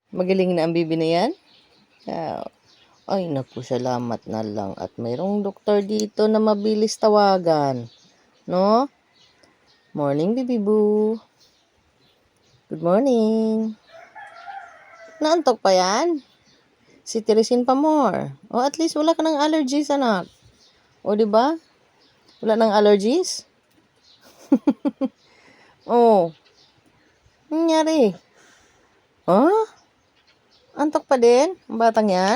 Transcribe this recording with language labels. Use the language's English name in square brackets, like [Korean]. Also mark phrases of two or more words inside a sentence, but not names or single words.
[Filipino] Magaling na ang bibi na yan? Ah, ay, naku, salamat na lang. At mayroong doktor dito na mabilis tawagan. No? Morning, Bibi Boo. [English] Good morning. [Filipino] Naantok pa yan? Si Teresin pa more. O, at least wala ka ng allergies, anak. O, di ba? Wala ng allergies? Oh, nangyari? Oh, antok pa din? Ang batang yan?